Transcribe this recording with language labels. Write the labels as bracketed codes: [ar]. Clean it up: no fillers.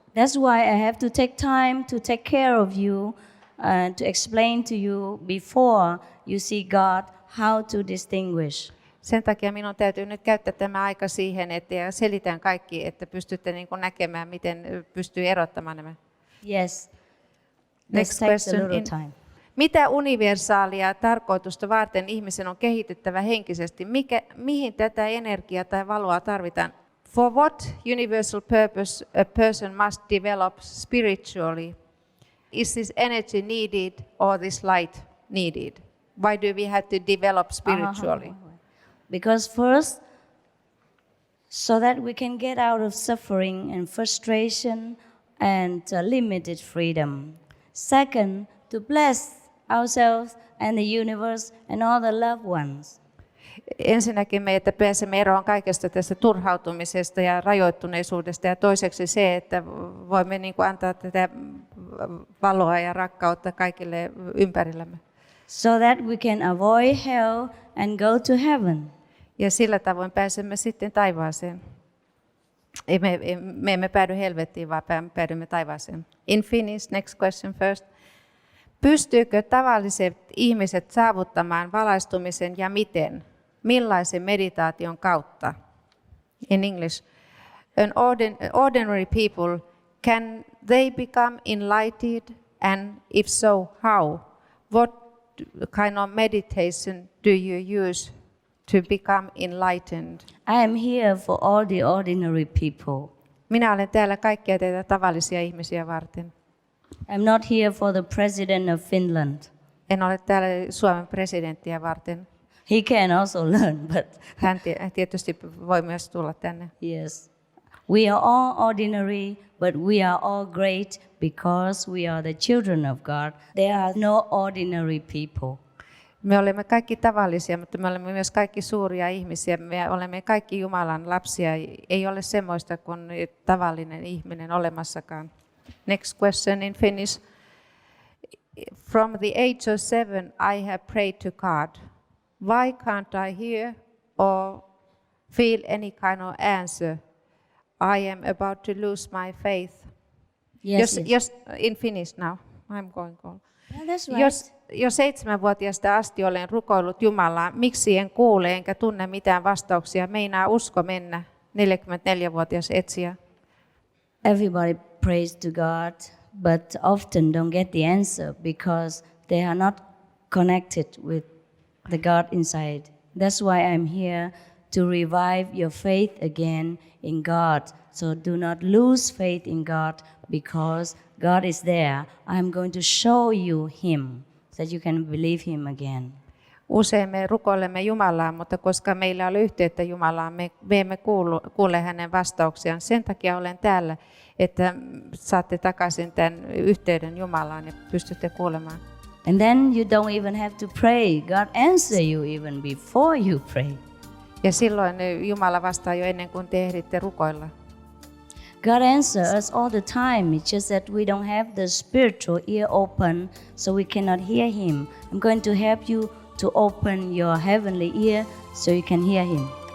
[en] That's why I have to take time to take care of you and to explain to you before you see God how to distinguish. [fi] Sen takia minun täytyy nyt käyttää tämä aika siihen, että selitän kaikki, että pystytte niin kuin näkemään, miten pystyy erottamaan nämä. [en] Yes. Next takes a question. little time. [fi] Mitä universaalia tarkoitusta varten ihmisen on kehityttävä henkisesti? Mihin tätä energiaa tai valoa tarvitaan? [en] For what universal purpose a person must develop spiritually? Is this energy needed or this light needed? Why do we have to develop spiritually? Because first, so that we can get out of suffering and frustration and limited freedom. Second, to bless ourselves and the universe and all the loved ones. [fi] Ensinnäkin me, että pääsemme eroon kaikesta tästä turhautumisesta ja rajoittuneisuudesta. Ja toiseksi se, että voimme niin kuin antaa tätä valoa ja rakkautta kaikille ympärillämme. [en] So that we can avoid hell and go to heaven. [fi] Ja sillä tavoin pääsemme sitten taivaaseen. Me emme päädy helvettiin, vaan päädymme taivaaseen. [en] In Finnish, next question first. [fi] Pystyykö tavalliset ihmiset saavuttamaan valaistumisen ja miten? Millaisen meditaation kautta? [en] In English, ordinary people, can they become enlightened? And if so, how? What kind of meditation do you use to become enlightened? I am here for all the ordinary people. [fi] Minä olen täällä kaikkia teitä tavallisia ihmisiä varten. [en] I'm not here for the president of Finland. [fi] En ole täällä Suomen presidenttiä varten. [en] He can also learn, but [fi] Hän tietysti voi myös tulla tänne. [en] yes. We are all ordinary, but we are all great because we are the children of God. There are no ordinary people. [fi] Me olemme kaikki tavallisia, mutta me olemme myös kaikki suuria ihmisiä. Me olemme kaikki Jumalan lapsia. Ei ole semmoista kuin tavallinen ihminen olemassakaan. [en] Next question in Finnish. From the age of 7, I have prayed to God. Why can't I hear or feel any kind of answer? I am about to lose my faith. Yes. In Finnish now. I'm going on. Yeah, that's right. [fi] Jo 7-vuotiaasta asti olen rukoillut Jumalaa, miksi en kuule enkä tunne mitään vastauksia. Meinaa usko mennä, 44-vuotias etsijä. [en] Everybody prays to God, but often don't get the answer because they are not connected with the God inside. That's why I'm here to revive your faith again in God. So do not lose faith in God because God is there. I'm going to show you Him so that you can believe Him again. [fi] Usein me rukoilemme Jumalaa, mutta koska meillä on yhteyttä Jumalaan, me emme kuule hänen vastauksiaan. Sen takia olen täällä, että saatte takaisin tämän yhteyden Jumalaan ja pystytte kuulemaan. [en] And then you don't even have to pray. God answer you even before you pray. [fi] Ja silloin Jumala vastaa jo ennen kuin te ehditte rukoilla. [en] God answers us all the time. It's just that we don't have the spiritual ear open, so we cannot hear Him. I'm going to help you to open your heavenly ear so you can hear Him.